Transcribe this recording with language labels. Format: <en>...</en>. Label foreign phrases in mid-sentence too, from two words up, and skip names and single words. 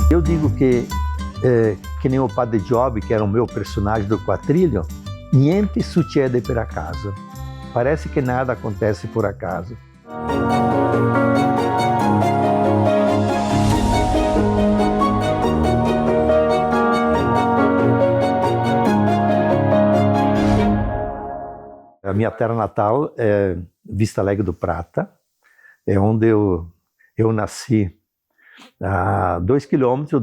<pt>digo que nem o Padre Job, que era o meu personagem do quadrilho,</pt> <it>niente succede per</it> <pt>acaso. Parece que nada acontece por acaso. A minha terra natal é Vista Alegre do Prata, é onde eu nasci, a 2 quilômetros</pt>